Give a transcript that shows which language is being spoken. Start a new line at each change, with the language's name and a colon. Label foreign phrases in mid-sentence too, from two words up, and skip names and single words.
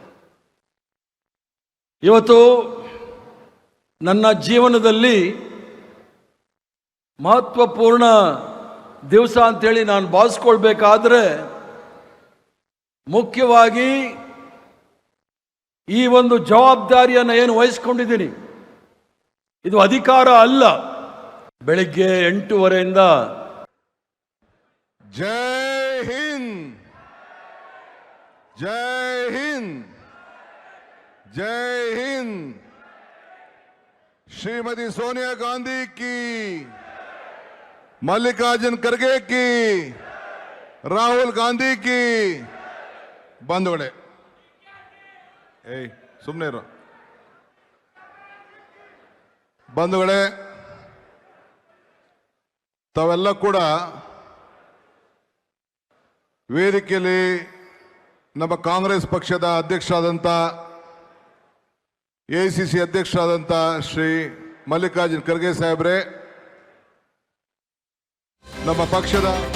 Kannada: ಇವತ್ತು ನನ್ನ ಜೀವನದಲ್ಲಿ ಮಹತ್ವಪೂರ್ಣ ದಿವಸ ಅಂಥೇಳಿ ನಾನು ಭಾವಿಸ್ಕೊಳ್ಬೇಕಾದ್ರೆ ಮುಖ್ಯವಾಗಿ ಈ ಒಂದು ಜವಾಬ್ದಾರಿಯನ್ನು ಏನು ವಹಿಸ್ಕೊಂಡಿದ್ದೀನಿ, ಇದು ಅಧಿಕಾರ ಅಲ್ಲ. ಬೆಳಿಗ್ಗೆ 8:30ಯಿಂದ
Hindi: जय हिंद, जय हिंद, जय हिंद। श्रीमती सोनिया गांधी की, मल्लिकार्जुन खड़गे की, राहुल गांधी की।
Kannada: ಬಂಧುಗಳೇ, ಸುಮ್ಮನೆ ಇರೋ ಬಂಧುಗಳೇ, ತಾವೆಲ್ಲ ಕೂಡ ವೇದಿಕೆಯಲ್ಲಿ ನಮ್ಮ ಕಾಂಗ್ರೆಸ್ ಪಕ್ಷದ ಅಧ್ಯಕ್ಷರಾದಂಥ ಎಐಸಿಸಿ ಅಧ್ಯಕ್ಷರಾದಂಥ ಶ್ರೀ ಮಲ್ಲಿಕಾರ್ಜುನ್ ಖರ್ಗೆ ಸಾಹೇಬ್ರೆ, ನಮ್ಮ ಪಕ್ಷದ